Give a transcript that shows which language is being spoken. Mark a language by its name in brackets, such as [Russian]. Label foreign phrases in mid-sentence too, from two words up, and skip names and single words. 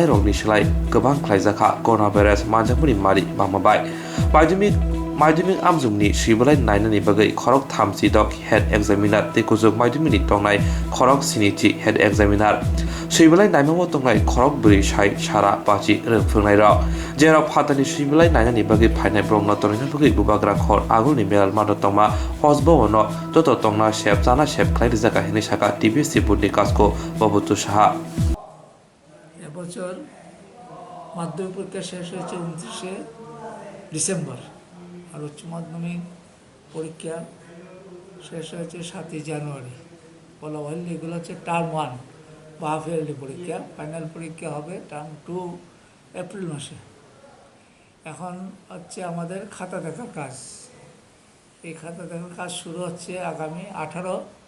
[Bodo] रगनि सोलाय गोबां खालायजाखा कोरोना भाइरास मानजाफोरनि मारि बामाबाय माध्यमिक आमजमनि सैबलाय नायनानै बागै खरक 3 दक [English] head examiner [Bodo] तेकुजो माध्यमिकनि तंनाय खरक 4 [English] head examiner [Bodo] सैबलाय नायमाव तंनाय खरक 4 साइ सारा पाचि रोंफुंनाय रक जेराव फातानि सैबलाय नायनानै बागै फाइनाय ब्रंना तंनायनि बागै बुबाग्रा खर आगुनि मेलाल मानो तंमा हजबवनो तत तंना सेब जाना सेब खालाय जागा हेने साका टिभि सिबुतनि कासको बबुतु साहा [Bangla] এবছর মাধ্যমিক পরীক্ষা শেষ হয়েছে 29শে ডিসেম্বর আর উচ্চ মাধ্যমিক পরীক্ষা শেষ হয়েছে 7ই জানুয়ারি বলা হল এগুলো হচ্ছে টার্ম 1 বা [English] half yearly [Bangla] পরীক্ষা ফাইনাল পরীক্ষা হবে টার্ম 2 এপ্রিল মাসে এখন হচ্ছে আমাদের খাতা দেখার কাজ এই খাতা দেখার কাজ শুরু হচ্ছে আগামী 18